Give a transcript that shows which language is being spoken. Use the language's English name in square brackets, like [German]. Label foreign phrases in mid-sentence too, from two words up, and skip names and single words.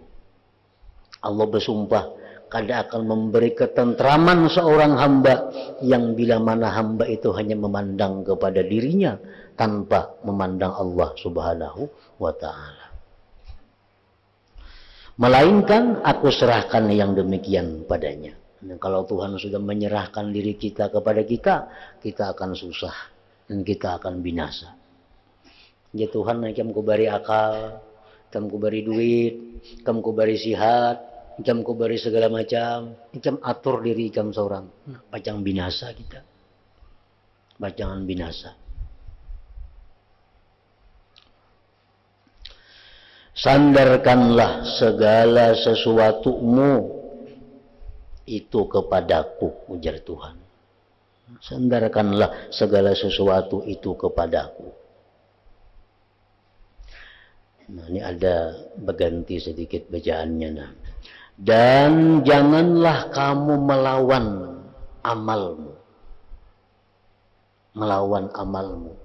[Indonesian] Allah bersumpah, kada akan memberi ketentraman seorang hamba yang bila mana hamba itu hanya memandang kepada dirinya tanpa memandang Allah [Arabic] سبحانه وتعالى. [Indonesian] Melainkan aku serahkan yang demikian padanya. Dan kalau Tuhan sudah menyerahkan diri kita kepada kita, kita akan susah dan kita akan binasa. [Banjar] Ya Tuhan, kamu kubari akal, kamu kubari duit, kamu kubari sihat, Ikam ku beri segala macam, ikam atur diri ikam seorang. Pacang binasa kita. Pacangan binasa. [Indonesian] Sandarkanlah segala sesuatumu itu kepadaku, ujar Tuhan. Sandarkanlah segala sesuatu itu kepadaku. Nah, ini ada berganti sedikit bacaannya. Nah. Dan janganlah kamu melawan amalmu. Melawan amalmu.